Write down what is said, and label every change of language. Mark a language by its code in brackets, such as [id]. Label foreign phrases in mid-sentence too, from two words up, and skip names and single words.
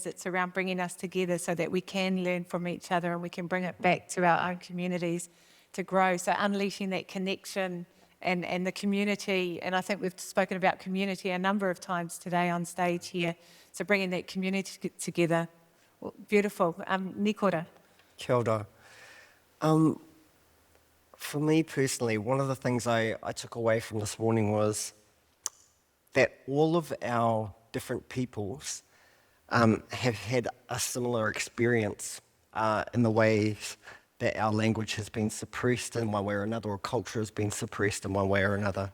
[en] It's around bringing us together so that we can learn from each other and we can bring it back to our own communities to grow. So unleashing that connection and the community. And I think we've spoken about community a number of times today on stage here. So bringing that community together. Well, beautiful. Nikora. [mi] Kia ora. [en] For me personally, one of the things I took away from this morning was that all of our different peoples have had a similar experience in the ways that our language has been suppressed in one way or another, or culture has been suppressed in one way or another.